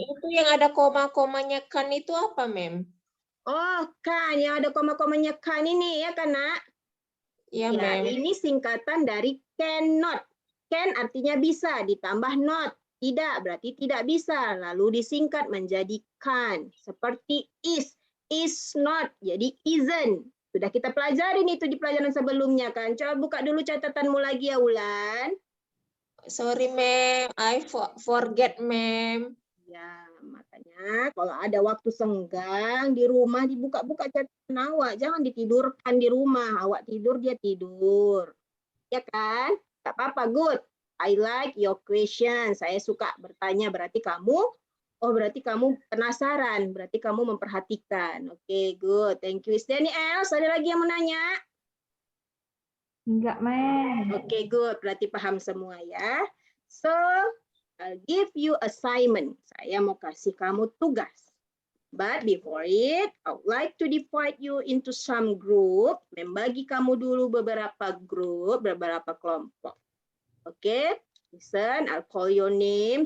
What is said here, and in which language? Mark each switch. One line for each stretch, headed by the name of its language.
Indonesian: itu yang ada koma-komanya kan itu apa, Mem? Oh, kan, yang ada koma-komanya kan ini ya kan, nak? Iya, Ya, Mem. ini singkatan dari cannot. Can artinya bisa, ditambah not. Tidak, berarti tidak bisa. Lalu disingkat menjadi can. Seperti is not, jadi isn't. Sudah kita pelajarin itu di pelajaran sebelumnya kan. Coba buka dulu catatanmu lagi ya, Ulan.
English: Sorry, Mem. I forget, Mem.
Indonesian: Ya, makanya kalau ada waktu senggang di rumah dibuka-buka catatan awak. Jangan ditidurkan di rumah. Awak tidur, dia tidur. Ya kan? Tak apa-apa,
English: good. I like your question.
Indonesian: Saya suka bertanya.
English: Berarti kamu penasaran.
Indonesian: Berarti kamu memperhatikan.
English: Oke, good. Thank you. Is there any else?
Indonesian: Ada lagi yang mau nanya? Enggak, Mem. Oke, good. Berarti paham semua ya.
English: So, I'll give you assignment.
Indonesian: Saya mau kasih kamu tugas.
English: But before it, I would like to divide you into some group.
Indonesian: Membagi kamu dulu beberapa grup, beberapa kelompok.
English: Oke, listen, I'll call your name.